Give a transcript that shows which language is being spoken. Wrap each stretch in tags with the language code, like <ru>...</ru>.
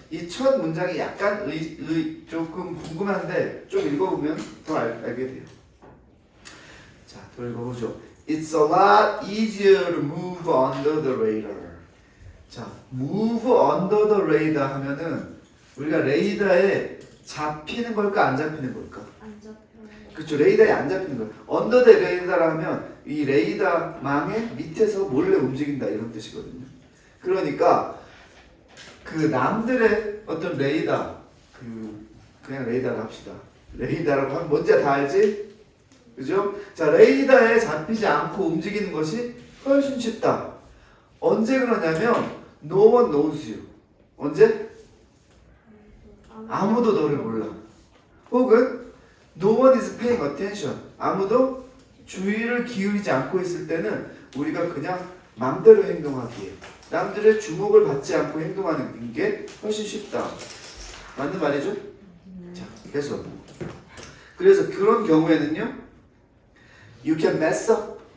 <ko>이 첫 문장이 약간 조금 궁금한데 좀 읽어보면 더 알게 돼요. 자, 더 읽어보죠.</ko> <en>It's a lot easier to move under the radar.</en> <ko>자,</ko> <en>move under the radar</en> <ko>하면은 우리가 레이더에 잡히는 걸까 안 잡히는 걸까? 안 잡혀요. 그렇죠. 레이더에 안 잡히는 거예요. 언더 더 레이더라 하면 이 레이더 망의 밑에서 몰래 움직인다 이런 뜻이거든요. 그러니까 그 남들의 어떤 레이더, 그냥 레이더를 합시다. 레이더라고 하면 뭔지 다 알지? 그죠? 자, 레이더에 잡히지 않고 움직이는 것이 훨씬 쉽다. 언제 그러냐면</ko> <en>no one knows you.</en> <ko>언제? 아무도 너를 몰라. 혹은</ko> <en>no one is paying attention.</en> <ko>아무도 주의를 기울이지 않고 있을 때는 우리가 그냥 맘대로 행동하기에 남들의 주목을 받지 않고 행동하는 게 훨씬 쉽다. 맞는 말이죠? 자, 계속. 그래서 그런 경우에는요,</ko> <en>you can mess up.</en>